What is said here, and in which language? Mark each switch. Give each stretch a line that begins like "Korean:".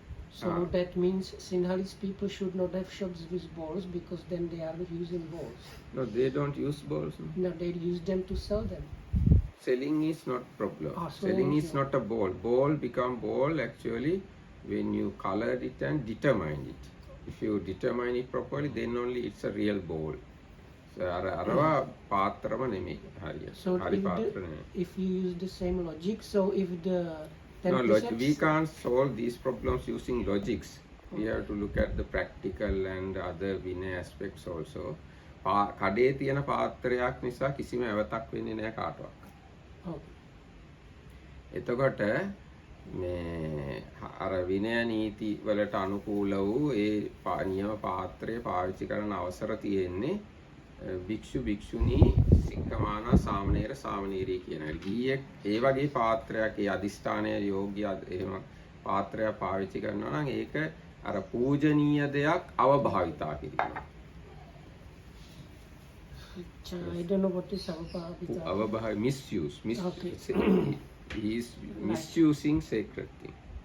English: So that means Sinhalese people should not have shops with bowls, because then they are using bowls. No, they don't use bowls. No, they use them to sell them. Selling is not problem. So Selling is not a bowl. Bowl become bowl actually when you color it and determine it. If you determine it properly, then only it's a real bowl.
Sinhala: So අරවා පාත්‍රම නෙමෙයි හරියට.
English: So
Sinhala: හරි පාත්‍ර නෙමෙයි.
English: if you use the same logic, so if the 10 No, precepts, we can't solve these problems using logics. We have to look at the practical and other Vinay aspects also.
Sinhala: කඩේ තියෙන පාත්‍රයක් නිසා කිසිම ඇවතක් වෙන්නේ නැහැ කාටවත්.
English: Okay.
Sinhala: එතකොට මේ අර විනය නීති වලට අනුකූල වූ ඒ නියම පාත්‍රය පාවිච්චි කරන අවසර තියෙන්නේ භික්ෂු භික්ෂුණී සික්කමානා සාමණේර සාමණේරී කියන ගිහියෙක් ඒ වගේ පාත්‍රයක් ඒ අදිෂ්ඨානය යෝග්‍ය එහෙම පාත්‍රයක් පාවිච්චි කරනවා නම් ඒක අර පූජනීය දෙයක් අවභාවිතා කිරීම.
English: I don't know what is Abhivadanasilissa. Avabha misuse. Okay. He is misusing sacred thing.